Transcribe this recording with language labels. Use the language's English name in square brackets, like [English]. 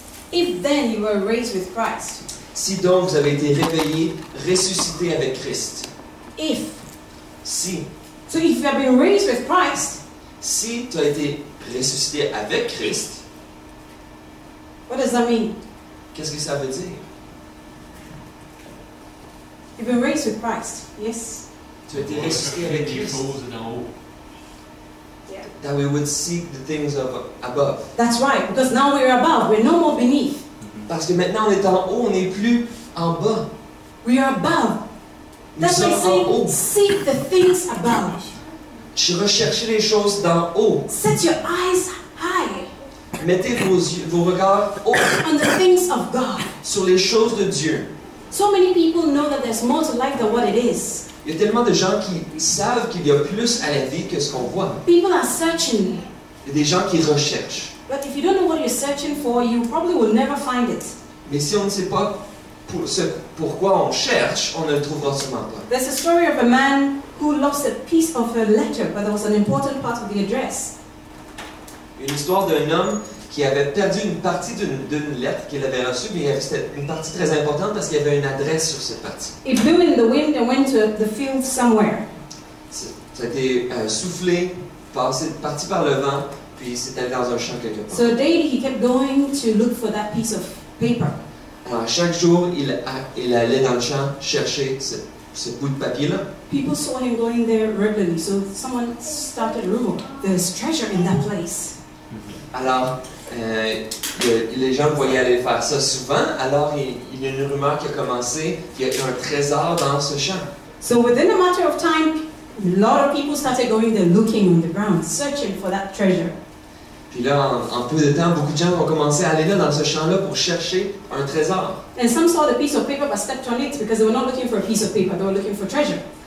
[English] If then you were raised with Christ. [French] Si donc vous avez été réveillés, ressuscités avec Christ. [English] If. [French] Si. [English] So if you have been raised with Christ. [French] Si tu as été ressuscité avec Christ. [English] What does that mean? [French] Qu'est-ce que ça veut dire? [English] You've been raised with Christ. Yes. [French] Tu as été ressuscité avec Christ. [English] Yeah. That we would seek the things of above. That's right, because now we're above. We're no more beneath. [French] Parce que maintenant on est en haut, on n'est plus en bas. [English] We are above. [French] Nous [English] That's why [French] sommes en haut. [English] saying, seek the things above. [French] Recherchez les choses d'en haut. [English] Set your eyes high [French] Mettez vos regards hauts [English] on the things of God. [French] sur les choses de Dieu. [English] So many people know that there's more to life than what it is. [French] Il y a tellement de gens qui savent qu'il y a plus à la vie que ce qu'on voit. [English] People are searching. [French] Il y a des gens qui recherchent. [English] But if you don't know what you're searching for, you probably will never find it. [French] Mais si on ne sait pas pourquoi on cherche, on ne le trouvera sûrement pas. [English] There's a story of a man who lost a piece of a letter, but there was an important part of the address. [French] Une histoire d'un homme qui avait perdu une partie d'une lettre qu'il avait reçue, mais c'était une partie très importante parce qu'il y avait une adresse sur cette partie. [English] It blew in the wind and went to the field somewhere. [French] Ça a été soufflé, parti par le vent, puis c'est allé dans un champ quelque part. [English] So daily he kept going to look for that piece of paper. [French] Alors chaque jour, il allait dans le champ chercher ce bout de papier-là. [English] People saw him going there regularly, so someone started a rumor. There's treasure in that place. [French] Alors, les gens le voyaient aller faire ça souvent, alors il y a une rumeur qui a commencé qu'il y a un trésor dans ce champ. [English] So within a matter of time, a lot of people started going there looking on the ground, searching for that treasure. [French] Puis là, en peu de temps, beaucoup de gens ont commencé à aller là dans ce champ-là pour chercher un trésor. [English] And some saw the piece of paper but stepped on it because they were not looking for a piece of paper, they were looking for treasure.